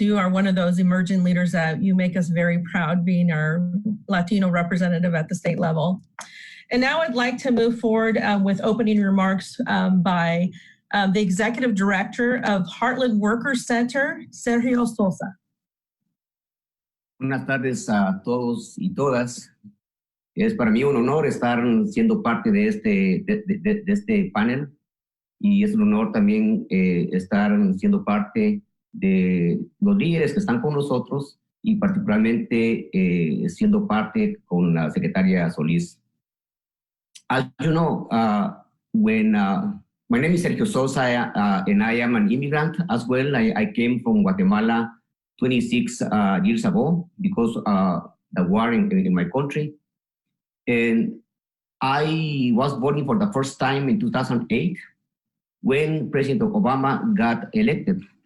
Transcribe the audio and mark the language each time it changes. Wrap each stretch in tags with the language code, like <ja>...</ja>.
<en>You are one of those emerging leaders that you make us very proud, being our Latino representative at the state level. And now I'd like to move forward with opening remarks by the Executive Director of Heartland Workers Center, Sergio Sosa.</en> <es>Buenas tardes a todos y todas. Es para mí un honor estar siendo parte de este panel, y es un honor también estar siendo parte de los líderes que están con nosotros, y particularmente siendo parte con la secretaria Solis.</es> <en>As you know, my name is Sergio Sosa, and I am an immigrant as well. I came from Guatemala 26 years ago because the war in my country. And I was voting for the first time in 2008 when President Obama got elected.</en>